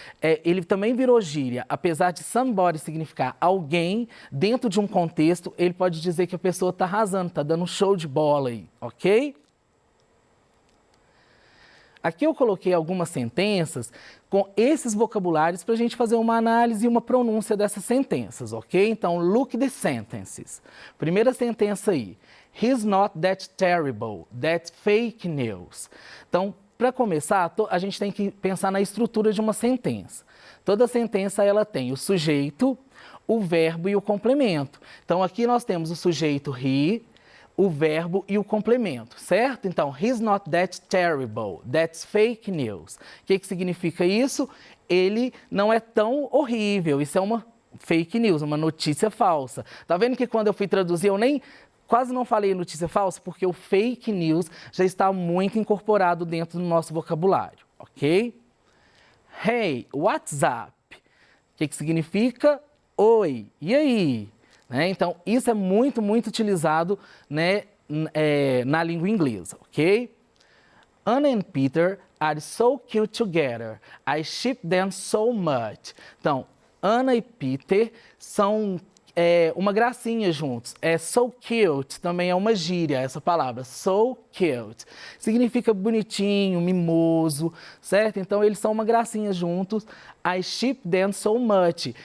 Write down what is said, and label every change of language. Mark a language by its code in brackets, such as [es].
[pt] Ele também virou gíria. Apesar de somebody significar alguém, dentro de um contexto, ele pode dizer que a pessoa está arrasando, está dando um show de bola aí, ok? Aqui eu coloquei algumas sentenças com esses vocabulários para a gente fazer uma análise e uma pronúncia dessas sentenças, ok? Então, [en] look the sentences. [pt] Primeira sentença aí. [en] He's not that terrible, that's fake news. [pt] Então, para começar, a gente tem que pensar na estrutura de uma sentença. Toda sentença ela tem o sujeito, o verbo e o complemento. Então, aqui nós temos o sujeito he, o verbo e o complemento, certo? [en] Então, he's not that terrible, that's fake news. [pt] O que significa isso? Ele não é tão horrível, isso é uma fake news, uma notícia falsa. Tá vendo que quando eu fui traduzir, eu quase não falei notícia falsa, porque o fake news já está muito incorporado dentro do nosso vocabulário, ok? [en] Hey, what's up? [pt] O que significa? Oi, e aí? Então, isso é muito, muito utilizado, né, na língua inglesa, ok? [en] Anna and Peter are so cute together. I ship them so much. [pt] Então, Anna e Peter são uma gracinha juntos. [en] So cute [pt] também é uma gíria, essa palavra, so cute. Significa bonitinho, mimoso, certo? Então, eles são uma gracinha juntos. [en] I ship them so much.